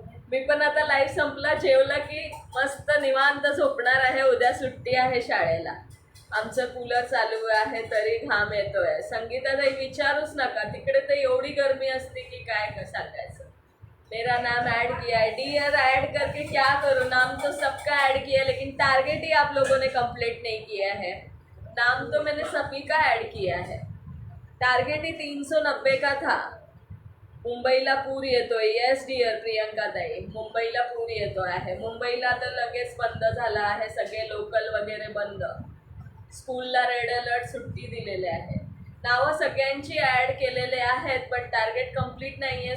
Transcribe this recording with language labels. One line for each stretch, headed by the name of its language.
Marathi: मी पण आता लाईव्ह संपला, जेवलं की मस्त निवांत झोपणार आहे. उद्या सुट्टी आहे शाळेला. आमचं कूलर चालू आहे तरी घाम येतोय. संगीताताई विचारूच नका, तिकडे तर एवढी गर्मी असते की काय सांगायचं.
Hindi: मेरा नाम ऐड किया है डियर, ऐड करके क्या करूँ? नाम तो सबका ऐड किया है, लेकिन टारगेट ही आप लोगों ने कंप्लीट नहीं किया है. नाम तो मैंने सभी का ऐड किया है. टारगेट ही 390 का था.
Marathi: मुंबईला पूर येतोय. येस डिअर प्रियंका ताई, मुंबईला पूर येतो आहे. मुंबईला तर लगेच बंद झाला आहे, सगळे लोकल वगैरे बंद. स्कूलला रेड अलर्ट, सुट्टी दिलेले आहे. नावं सगळ्यांची ॲड केलेले आहेत, पण टार्गेट कंप्लीट नाही आहे.